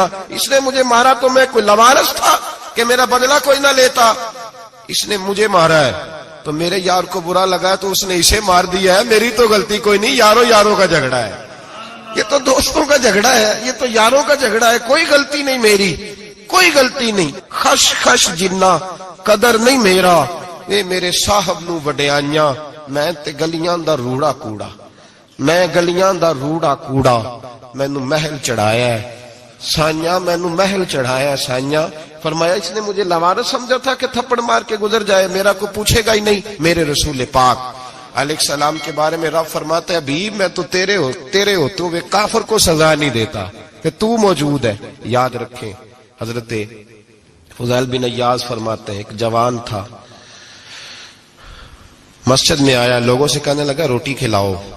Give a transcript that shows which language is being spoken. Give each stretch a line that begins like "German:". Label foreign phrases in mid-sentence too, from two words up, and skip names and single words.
Urdu: اس نے مجھے مارا تو میں کوئی لاوارث تھا کہ میرا بدلہ کوئی نہ لیتا. اس نے مجھے مارا ہے تو میرے یار کو برا لگا تو اس نے اسے مار دیا ہے. میری تو غلطی کوئی نہیں, یاروں کا جھگڑا ہے. یہ تو دوستوں کا جھگڑا ہے, یہ تو یاروں کا جھگڑا ہے. کوئی غلطی نہیں میری, کوئی غلطی نہیں.
Punjabi: خش خش جنہ قدر نہیں میرا, اے میرے صاحب نو وڈیاں, میں تے گلیاں دا روڑا کوڑا. میں گلیاں دا روڑا کوڑا, مینوں محل چڑھایا ہے سائیاں, مینوں محل چڑھایا ہے سائیاں.
Urdu: فرمایا اس نے مجھے لاوارث سمجھا تھا کہ تھپڑ مار کے گزر جائے, میرا کو پوچھے گا ہی نہیں. میرے رسول پاک علیہ السلام کے بارے میں رب فرماتا ہے حبیب میں تو تیرے ہوتے ہوئے کافر کو سزا نہیں دیتا کہ تو موجود ہے. یاد رکھیں حضرت فضیل بن ایاز فرماتے ہیں ایک جوان تھا, مسجد میں آیا, لوگوں سے کہنے لگا روٹی کھلاؤ.